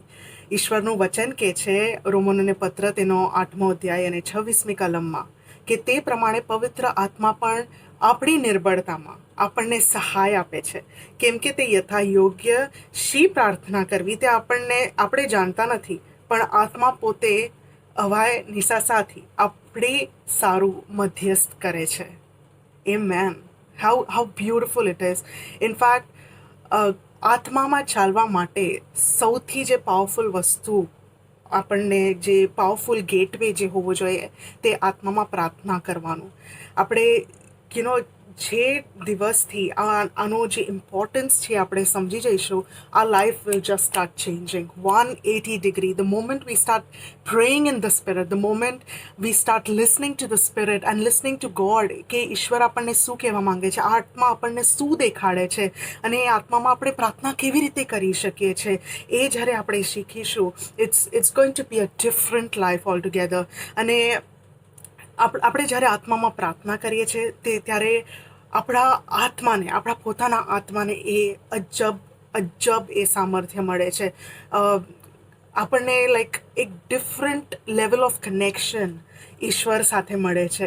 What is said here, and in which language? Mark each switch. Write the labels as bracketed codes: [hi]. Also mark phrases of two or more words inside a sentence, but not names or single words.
[gu] ઈશ્વરનું વચન કહે છે રોમનોને પત્ર તેનો 8મો અધ્યાય અને 26મી કલમમાં કે તે પ્રમાણે પવિત્ર આત્મા પણ આપણી નિર્બળતામાં આપણને સહાય આપે છે, કેમ કે તે યથા યોગ્ય શી પ્રાર્થના કરવી તે આપણે જાણતા નથી, પણ આત્મા પોતે અવાય નિસાસાથી આપણે સારું મધ્યસ્થ કરે છે. [en] Amen. How beautiful it is. In fact, [gu] આત્મામાં ચાલવા માટે સૌથી જે પાવરફુલ વસ્તુ આપણને જે [en] powerful gateway [gu] જે હોવો જોઈએ તે આત્મામાં પ્રાર્થના કરવાનું. આપણે જે દિવસથી આનો જે ઇમ્પોર્ટન્સ છે આપણે સમજી જઈશું, [en] our life will just start changing 180 degree. The moment we start praying in the spirit, the moment we start listening to the spirit and listening to God, [gu] કે ઈશ્વર આપણને શું કહેવા માંગે છે, આત્મા આપણને શું દેખાડે છે અને એ આત્મામાં આપણે પ્રાર્થના કેવી રીતે કરી શકીએ છીએ, એ જ્યારે આપણે શીખીશું, [en] it's going to be a different life altogether. [gu] અને આપણે જ્યારે આત્મામાં પ્રાર્થના કરીએ છીએ ત્યારે આપણા પોતાના આત્માને એ અજબ એ સામર્થ્ય મળે છે. આપણને એક [en] different level of connection [gu] ઈશ્વર સાથે મળે છે.